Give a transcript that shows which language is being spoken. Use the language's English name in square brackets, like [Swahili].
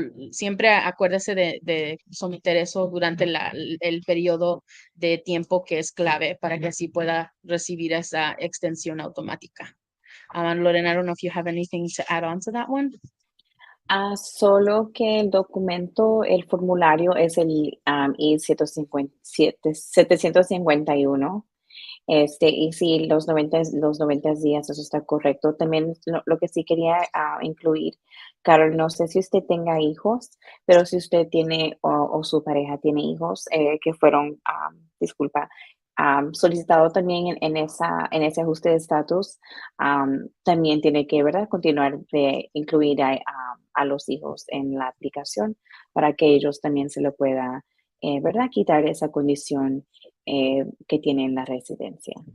[Spanish] Siempre acuérdese de someter eso durante el periodo de tiempo que es clave para que así pueda recibir esa extensión automática. [English] Lorena, I don't know if you have anything to add on to that one. [Spanish] Solo que el documento, el formulario es el I-751. Y sí, los 90 días, eso está correcto. También lo que sí quería incluir, Carol, no sé si usted tenga hijos, pero si usted tiene o su pareja tiene hijos que fueron, disculpa, solicitado también en ese ajuste de estatus, también tiene que, ¿verdad?, continuar de incluir a los hijos en la aplicación para que ellos también se le pueda, ¿verdad?, quitar esa condición que tienen la residencia.